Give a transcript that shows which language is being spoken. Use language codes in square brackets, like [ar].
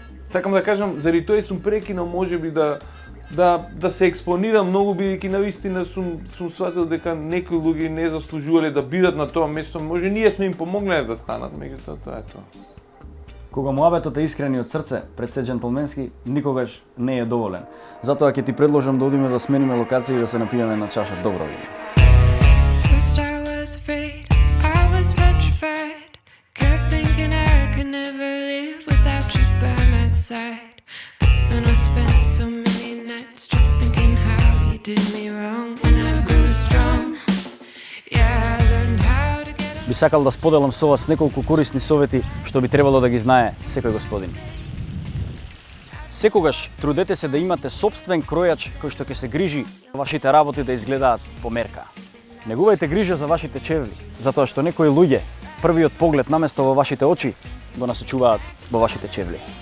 [mk] Сакам да кажам, заради тоа сум прекинал можеби да се експонирам многу, бидејќи навистина сум сватил дека некои луѓе не заслужувале да бидат на тоа место, може ние сме им помогнале да станат, меѓутоа тоа е тоа. Кога муабетот е искрен и од срце, пред се џентлменски, никогаш не е доволен. Затоа ќе ти предложам да одиме да смениме локација и да се напиеме на чаша добро вино. [en] First I was afraid, I was petrified. Kept thinking I could never live without you by my side. But then I spent so many nights just thinking how you did me wrong. When I grew strong, yeah, I learned how to get [mk] Би сакал да споделам со вас неколку корисни совети што би требало да ги знае секој господин. Секогаш трудете се да имате сопствен кројач кој што ќе се грижи вашите работи да изгледаат по мерка. Негувајте грижа за вашите чевли, затоа што некои луѓе првиот поглед наместо во вашите очи го насочуваат во вашите чевли.